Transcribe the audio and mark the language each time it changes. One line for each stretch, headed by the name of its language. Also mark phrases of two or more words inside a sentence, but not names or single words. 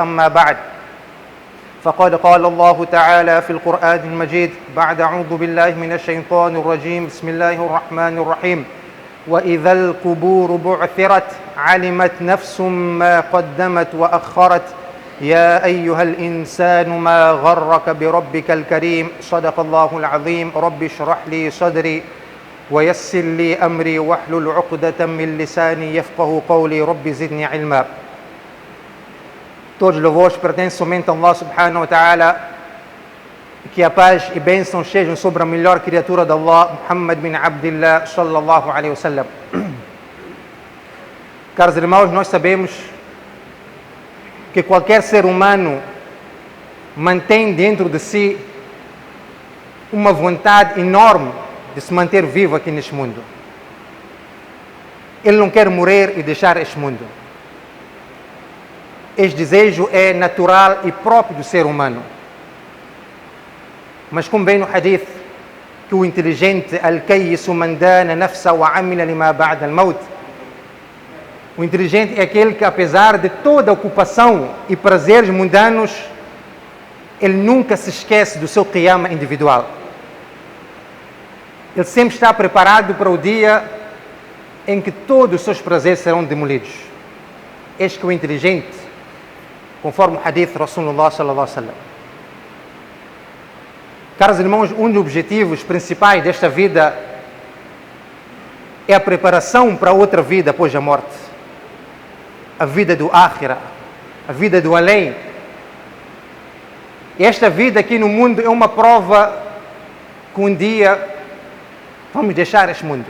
Arabic: أما بعد، فقد قال الله تعالى في القرآن المجيد بعد أعوذ بالله من الشيطان الرجيم بسم الله الرحمن الرحيم: وإذا القبور بعثرت علمت نفس ما قدمت وأخرت يا أيها الإنسان ما غرك بربك الكريم. صدق الله العظيم. رب اشرح لي صدري ويسر لي أمري واحلل عقدة من لساني يفقه قولي. رب زدني علما.
Portuguese: Todos os louvores pertencem somente a Allah
Arabic: سبحانه وتعالى.
Portuguese: Que a paz e bênçãos sejam sobre a melhor criatura de Allah, Muhammad bin Abdillah
Arabic: صلى الله عليه وسلم.
Portuguese: Caros irmãos, nós sabemos que qualquer ser humano mantém dentro de si uma vontade enorme de se manter vivo aqui neste mundo. Ele não quer morrer e deixar este mundo. Este desejo é natural e próprio do ser humano. Mas como vem no hadith, que o inteligente,
Arabic: الكيس من دان نفسه وعمل لما بعد الموت.
Portuguese: O inteligente é aquele que, apesar de toda a ocupação e prazeres mundanos, ele nunca se esquece do seu qiyama individual. Ele sempre está preparado para o dia em que todos os seus prazeres serão demolidos. Este que é o inteligente, conforme o hadith de Rasulullah
Arabic: صلى الله عليه وسلم.
Portuguese: Caros irmãos, um dos objetivos principais desta vida é a preparação para outra vida após a morte. A vida do Akhira, a vida do além. E esta vida aqui no mundo é uma prova que um dia vamos deixar este mundo.